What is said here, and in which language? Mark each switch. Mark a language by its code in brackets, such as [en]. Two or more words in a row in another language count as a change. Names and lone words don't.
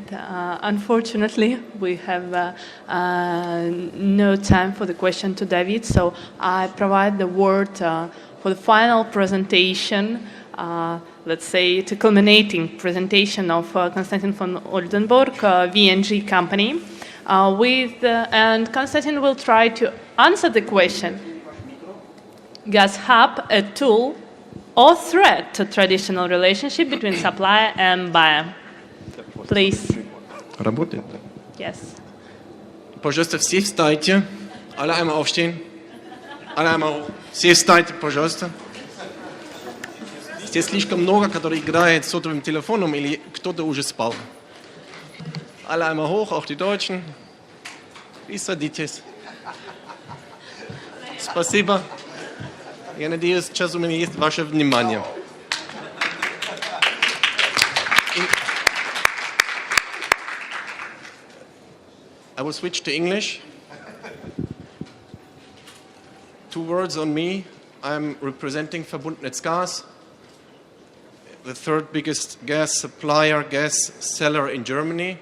[en] Unfortunately, we have no time for the question to David, so I provide the word for the final presentation, let's say the culminating presentation of Konstantin von Oldenburg, VNG company, and Konstantin will try to answer the question: Gas hub a tool or threat to traditional relationship between supplier and buyer? Please. [ru] Работает? [en] Yes. [ru] Пожалуйста, все встаньте. [de] Alle einmal aufstehen. Alle einmal hoch. [ru] Все встаньте, пожалуйста. Здесь слишком много, которые играют с сотовым телефоном или кто-то уже спал. [de] Alle einmal hoch, auch die Deutschen. [ru] И садитесь. Спасибо. Я надеюсь, сейчас у меня есть ваше внимание. [en] I will switch to English. 2 words on me. I'm representing Verbundnetzgas, the 3rd biggest gas supplier, gas seller in Germany.